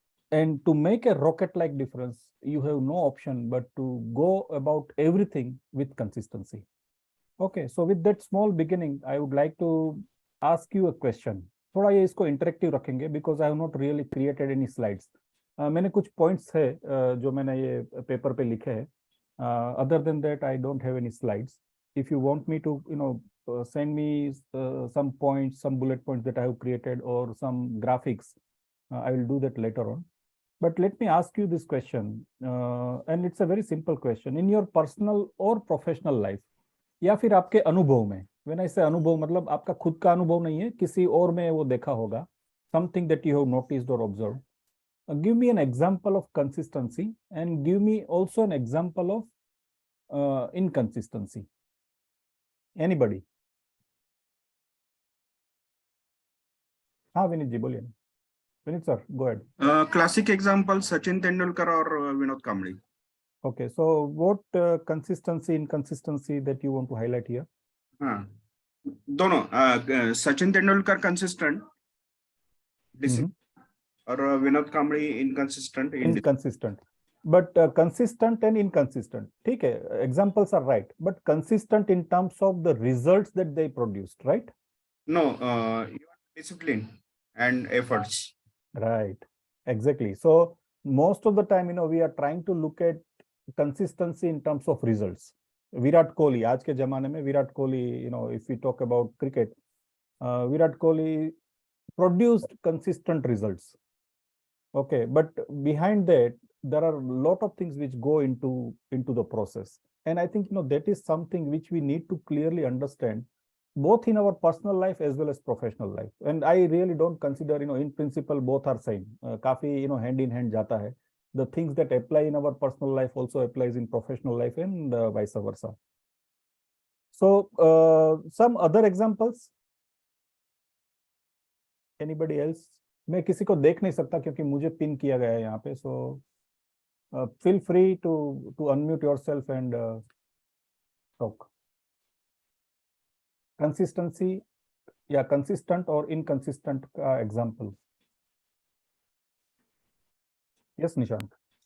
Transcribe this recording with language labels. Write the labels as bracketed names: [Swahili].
[English] And to make a rocket-like difference, you have no option but to go about everything with consistency. Okay, so with that small beginning, I would like to ask you a question. [Hindi] थोड़ा ये इसको interactive रखेंगे [English] because I have not really created any slides. [Hindi] मैंने कुछ points है जो मैंने ये पेपर पे लिखे हैं. [English] Other than that, I don't have any slides. If you want me to, send me some points, some bullet points that I have created or some graphics, I will do that later on. But let me ask you this question, and it's a very simple question. In your personal or professional life, [Hindi] या फिर आपके अनुभव में, [English] when I say [Hindi] अनुभव मतलब आपका खुद का अनुभव नहीं है, किसी और में वो देखा होगा, [English] something that you have noticed or observed. Give me an example of consistency and give me also an example of inconsistency. Anybody? [Hindi] हाँ विनीत जी बोलिए. [English] Vineet sir, go ahead. Classic example Sachin Tendulkar or Vinod Kamble. Okay, so what consistency, inconsistency that you want to highlight here? [Hindi] दोनों Sachin Tendulkar consistent, और Vinod Kamble inconsistent. [English] Inconsistent. But consistent and inconsistent. [Hindi] ठीक है, [English] examples are right, but consistent in terms of the results that they produced, right? No, discipline and efforts. Right, exactly. So most of the time, we are trying to look at consistency in terms of results. Virat Kohli, [Hindi] आज के जमाने में [English] Virat Kohli, if we talk about cricket, Virat Kohli produced consistent results. Okay, but behind that, there are a lot of things which go into the process. And I think, that is something which we need to clearly understand, both in our personal life as well as professional life. And I really don't consider, in principle, both are same. काफी, hand in hand [Hindi] जाता है. [English] The things that apply in our personal life also applies in professional life and vice versa. So some other examples. Anybody else? [Hindi] मैं किसी को देख नहीं सकता क्योंकि मुझे पिन किया गया है यहाँ पे. [English] So feel free to unmute yourself and talk. Consistency, yeah, consistent or inconsistent example. Yes, Nishant.